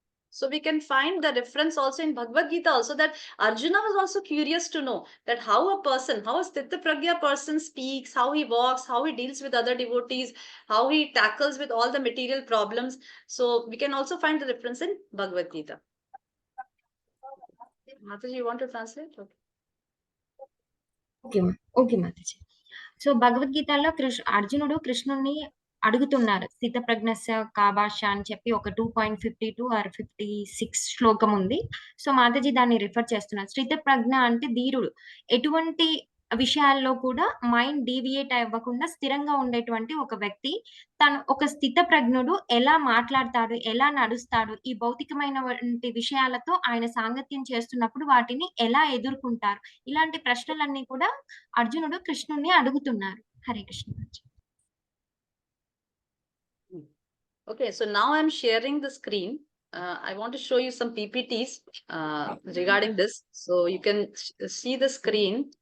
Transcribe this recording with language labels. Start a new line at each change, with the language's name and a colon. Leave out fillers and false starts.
English: So we can find the reference also in Bhagavad Gita also that Arjuna was also curious to know that how a Sthita Pragya person speaks, how he walks, how he deals with other devotees, how he tackles with all the material problems. So we can also find the reference in Bhagavad Gita. Mataji, you want to translate? Okay. Okay. Okay Mataji.
Telugu: So, భగవద్గీతలో అర్జునుడు కృష్ణుడిని అడుగుతున్నారు. స్థితప్రజ్ఞస్య కా భాష అని చెప్పి ఒక 2.52 are 56 శ్లోకం ఉంది. సో, మాతాజీ దాన్ని రిఫర్ చేస్తున్నారు. స్థితప్రజ్ఞ అంటే ధీరుడు. ఎటువంటి విషయాల్లో కూడా మైండ్ డీవియేట్ అవ్వకుండా స్థిరంగా ఉండేటువంటి ఒక వ్యక్తి. తను ఒక స్థితప్రజ్ఞుడు ఎలా మాట్లాడతాడు, ఎలా నడుస్తాడు, ఈ భౌతికమైనటువంటి విషయాలతో ఆయన సాంగత్యం చేస్తున్నప్పుడు వాటిని ఎలా ఎదుర్కుంటారు? ఇలాంటి ప్రశ్నలన్నీ కూడా అర్జునుడు కృష్ణుడిని అడుగుతున్నారు. Hare Krishna.
English: Okay, so now I'm sharing the screen. I want to show you some PPTs regarding this. So you can see the screen.